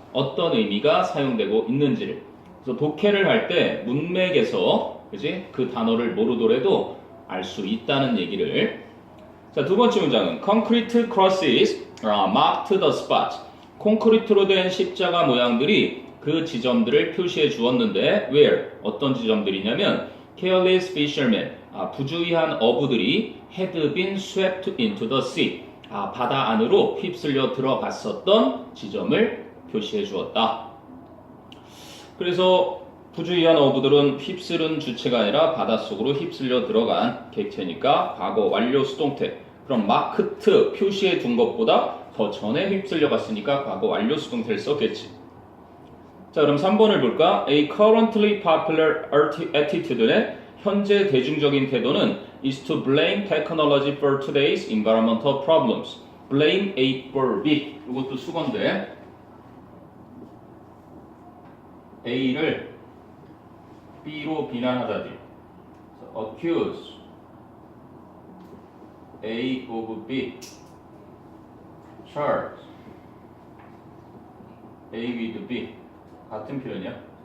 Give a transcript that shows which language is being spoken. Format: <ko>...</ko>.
<ko>어떤 의미가 사용되고 있는지를. 그래서 독해를 할 때 문맥에서 그지? 그 단어를 모르더라도 알 수 있다는 얘기를. 자, 두 번째 문장은</ko> <en>concrete crosses marked the spot.</en> <ko>콘크리트로 된 십자가 모양들이 그 지점들을 표시해 주었는데</ko> <en>where?</en> <ko>어떤 지점들이냐면</ko> <en>careless fishermen.</en> <ko>부주의한 어부들이</ko> <en>had been swept into the sea.</en> <ko>바다 안으로 휩쓸려 들어갔었던 지점을 표시해 주었다. 그래서 부주의한 어부들은 휩쓸은 주체가 아니라 바닷속으로 휩쓸려 들어간 객체니까 과거 완료 수동태. 그럼 마크트 표시해 둔 것보다 더 전에 휩쓸려 갔으니까 과거 완료 수동태를 썼겠지. 자, 그럼 3번을 볼까?</ko> <en>A currently popular attitude</en> <ko>의 현재 대중적인 태도는</ko> <en>is to blame technology for today's environmental problems. blame A for B.</en> <ko>이것도 수건데 A를 B로 비난하다지.</ko> <en>accuse A of B. charge A with B.</en> <ko>같은 표현이야.</ko>